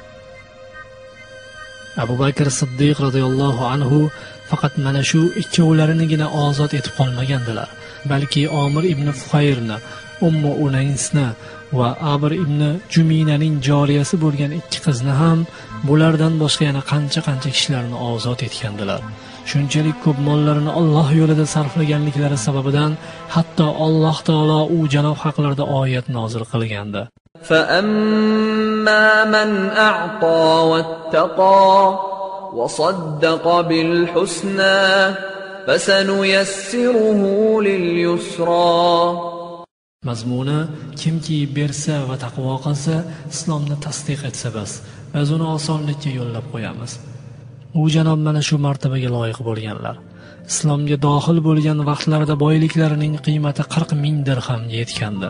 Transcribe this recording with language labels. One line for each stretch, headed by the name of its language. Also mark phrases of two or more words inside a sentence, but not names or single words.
Uzbek: Abu Bakr Siddiq
Arabic: رضي الله عنه
Uzbek: faqat mana shu ikkovlarinigina ozod etib qolmagandilar, balki Omir ibn Fuhayrni, Ummu Unaysni va Abr ibn Juminaning joriyasi bo'lgan ikki qizni ham, bulardan boshqa yana qancha kishilarni ozod etgandilar. Shunchalik ko'p mollarini Alloh yo'lida sarflaganliklari sababidan hatto Alloh taolo u janob haqlarida oyat nozil qilgandi.
Arabic: فَأَمَّا مَنْ أَعْطَى وَاتَّقَى وَصَدَّقَ بِالْحُسْنَى فَسَنُيَسِّرُهُ لِلْيُسْرَى.
Uzbek: Mazmuni kimki bersa va taqvo qilsa, islomni tasdiq etsa bas, biz uni osonlikka yo'llab qo'yamiz. U janob mana shu martabaga loyiq bo'lganlar. Islomga dohil bo'lgan vaqtlarida boyliklarining qiymati 40 ming dirhamga yetgandi.